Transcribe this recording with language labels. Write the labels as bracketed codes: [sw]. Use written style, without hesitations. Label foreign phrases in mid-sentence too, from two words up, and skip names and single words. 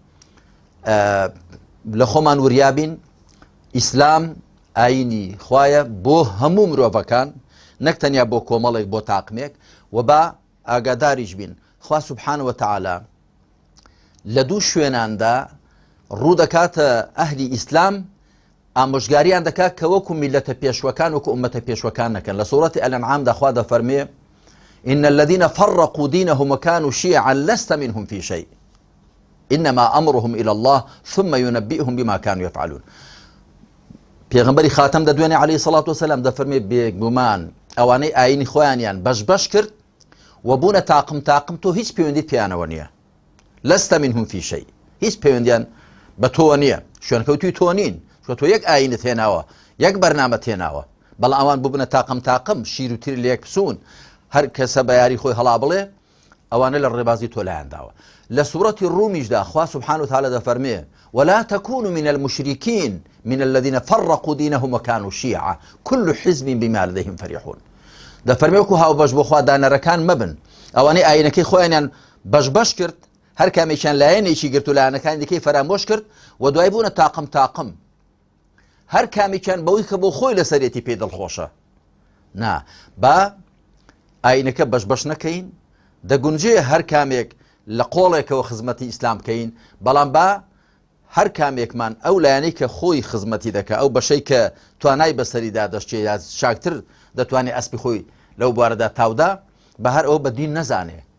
[ckb] لە خۆمان وریابین ئیسلام ئاینی خوایە بۆ هەموو مرۆڤەکان نەک تەنیا بۆ کۆمەڵێک بۆ تاقمێک و با ئاگاداریش بین خوا [ar] سبحانه وتعالى [ckb] لە دوو شوێناندا ڕوو دەکاتە ئەهلی ئیسلام ئامۆژگاریان دەکات کە وەکو میلەتە پێشوەکان وەکو ئومەتە پێشوەکان نەکەن لە سوورەتی ئەلەنعامدا خوا دەفەرمێ [ar] إن الذين فرقوا دينهم وكانوا شيعا لست منهم في شيء إنما أمرهم إلى الله ثم ينبئهم بما كانوا يفعلون [ckb] پێغەمبەری خاتەم دەدوێنێ [ar] عليه الصلاة والسلام [ckb] دەفەرمێ بێگومان ئەوانەی ئاینی خۆیانیان بەش کرد و بوونە تاقم تۆ هیچ پەیوەندیت پێیانەوە نییە [ar] لست منهم في شيء [ckb] هیچ پەیوەندیان بە تۆ نییە شوێنکەوتوی تۆ نین چۆ تۆ یەک ئاینت هێناوە یەک بەرنامەت هێناوە بەڵام ئەوان ببنە تاقم شیر و تیر لە یەک پسوون هەر کەسە بە یاری خۆی هەڵا بڵێ ئەوانە لە ڕێبازی تۆ لایەنداوە لە سوورەتی ڕومیشدا خوا [ar] سبحانه وتعالى [ckb] دەفەرمێ [ar] ولا تكونوا من المشركين من الذين فرقوا دينهم وكانوا شيعا كل حزب بما لديهم فرحون [ckb] دەفەرمێ وەکو هاوبەش بۆ خوا دانەرەکان مەبن ئەوانەی ئاینەکەی خۆیانیان بەش کرد هەر کامێکیان لایەنێکی گرت و لایەنەکانی دیکەی فەرامۆش کرد و دوای بوونە تاقم هەر کامێکیان بەوەی کە بۆ خۆی لەسەرێتی پێ دڵخۆشە نا با ئاینەکە بەش نەکەین دەگونجێ هەر کامێک لە قۆڵێکەوە خزمەتی ئیسلام بکەین بەڵام با هەر کامێکمان ئەو لایەنەی کە خۆی خزمەتی دەکە ئەو بەشەی کە توانای بەسەریدا دەشتێ یا شاکتر دەتوانێت ئەسپی خۆی لەو بوارەدا تاودا بە هەر ئەوە بەدین نەزانێ